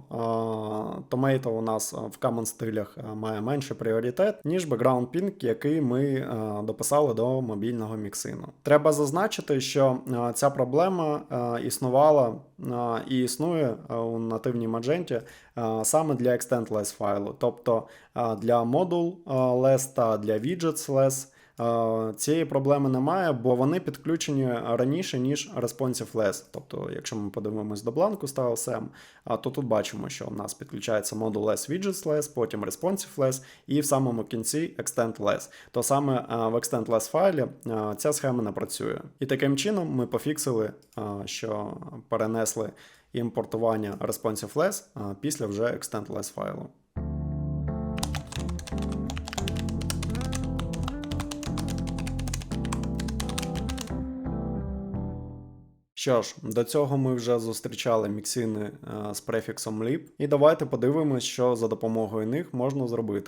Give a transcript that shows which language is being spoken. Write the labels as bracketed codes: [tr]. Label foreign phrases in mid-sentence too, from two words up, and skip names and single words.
[uk] Tomato у нас в common стилях має менший пріоритет, ніж [en] background ping, [uk] який ми дописали до мобільного міксину. Треба зазначити, що ця проблема існувала і існує у нативній Magento саме для extend-less файлу, тобто для module-less та для widgets-less. Цієї проблеми немає, бо вони підключені раніше, ніж responsive-less. Тобто, якщо ми подивимось до бланку Styles M, то тут бачимо, що у нас підключається module-less, widgets-less, потім responsive-less і в самому кінці extend-less. То саме в extend-less файлі ця схема не працює. І таким чином ми пофіксили, що перенесли імпортування responsive-less після вже extend-less файлу. Що ж, до цього ми вже зустрічали міксини з префіксом lib, і давайте подивимось, що за допомогою них можна зробити.